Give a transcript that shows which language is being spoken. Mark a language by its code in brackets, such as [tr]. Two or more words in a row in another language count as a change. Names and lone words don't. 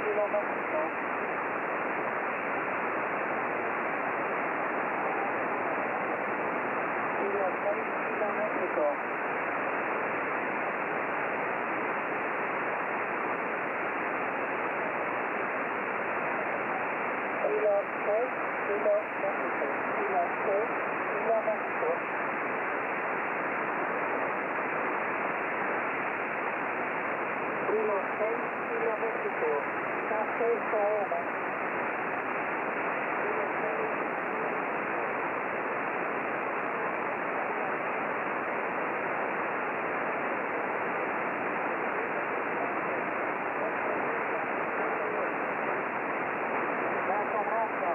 [en] Mexico. Kilo 6, Kilo Mexico. Kilo 6, Kilo Mexico. Kilo 6, Kilo Mexico. Kilo 6, Kilo Mexico. [es] Está 6 ahora. Kilo 6. Gracias, gracias.